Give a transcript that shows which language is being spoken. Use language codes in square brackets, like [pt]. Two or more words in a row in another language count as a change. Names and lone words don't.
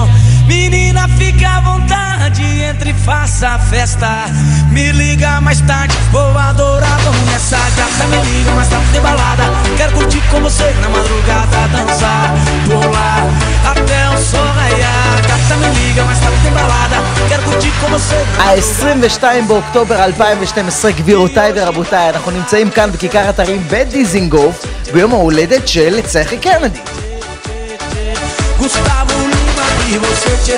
[pt] Menina, fica à vontade, entre e faça a festa. Me liga mais tarde, vou adorar, vamos nessa. Gata, me liga mais tarde, tem balada. Quero curtir com você na madrugada, dançar, pular até o sol raiar. Gata, me liga mais tarde, tem balada. Quero curtir com você. [he] ה-22 באוקטובר 2012, גבירותיי ורבותיי, אנחנו נמצאים כאן בכיכר אתרים בדיזינגוף ביום ההולדת של צחי קנדי. [pt] Gustavo Lima e você.